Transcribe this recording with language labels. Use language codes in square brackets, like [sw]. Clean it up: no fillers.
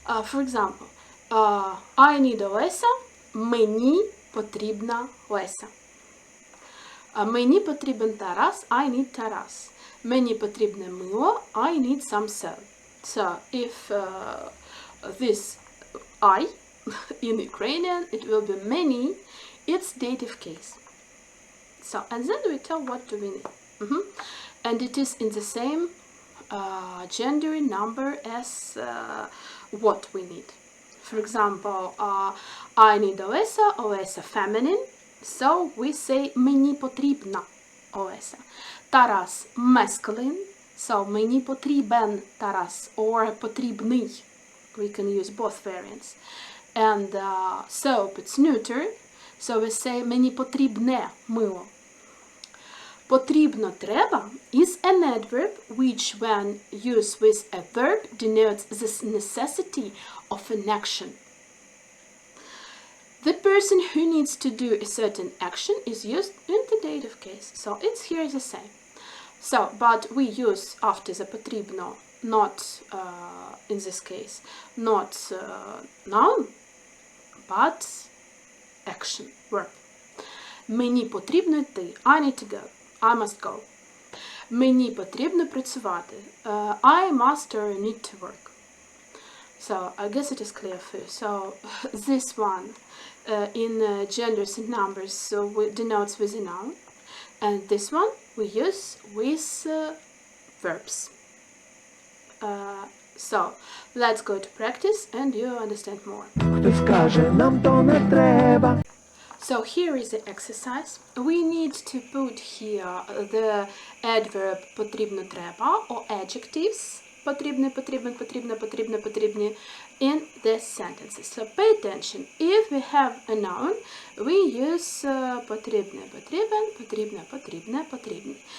[en] For example, I need Олеся, [uk] мені потрібна Леся. Мені потрібен Тарас, [en] I need Тарас. [uk] Мені потрібне мило, [en] I need some salt. So, if this I, in Ukrainian, it will be many, it's dative case. So, and then we tell what do we need. And it is in the same gender number as what we need. For example, I need Олеся, Олеся feminine, so we say [uk] мені потрібна Олеся. [en] Тарас masculine, so [uk] мені потрібен Тарас, [en] or потрібний. We can use both variants. And soap, it's neuter, so we say [uk] мені потрібне мило. [en] Потрібно, треба is an adverb which when used with a verb denotes the necessity of an action. The person who needs to do a certain action is used in the dative case, so it's here the same. So, but we use after the потрібно, not in this case, not noun, but action, verb. [uk] Мені потрібно йти. [en] I need to go. I must go. [uk] Мені потрібно працювати. [en] I must or need to work. So, I guess it is clear for you. So, this one in genders and numbers denotes with a noun. And this one we use with verbs. So, let's go to practice and you understand more. [uk] Хтось каже, нам то не треба. [en] So here is the exercise. We need to put here the adverb потрібно, треба or adjectives [uk] потрібне, потрібен, потрібна, потрібне, потрібні [en] in the sentences. So pay attention. If we have a noun, we use [uk] потрібне, потрібен, потрібне, потрібне, потрібні.